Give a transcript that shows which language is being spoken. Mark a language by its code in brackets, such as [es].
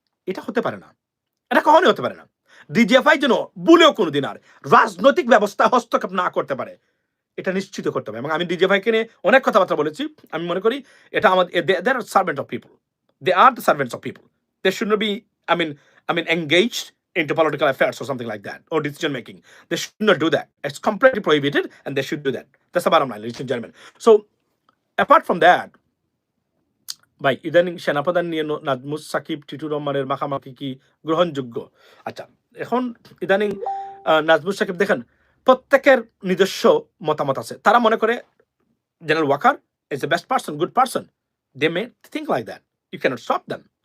[bn] এটা হতে পারে না, এটা কখনোই হতে পারে না। ডিজিএফআই যেন ভুলেও কোনোদিন আর রাজনৈতিক ব্যবস্থা হস্তক্ষেপ না করতে পারে, এটা নিশ্চিত করতে হবে। এবং আমি ডিজিএফআই কে নিয়ে অনেক কথাবার্তা বলেছি। আমি মনে করি এটা আমাদের, [en] They are servant of people, they are the servants of people, they should not be I mean engaged into political affairs or something like that, or decision making. They should not do that. It's completely prohibited and they should do that. That's the bottom line, ladies and gentlemen. So apart from that, [bn] ভাই ইদানিং সেনাপ্রধান নিয়ে নাজমুস সাকিব টিটু রহমানের মাখামাখি কি গ্রহণযোগ্য? আচ্ছা, এখন ইদানিং নাজমুস সাকিব দেখেন প্রত্যেকের নিজস্ব মতামত আছে। তারা মনে করে [en] General Waker is the best person, good person, they may think like that, you cannot stop them.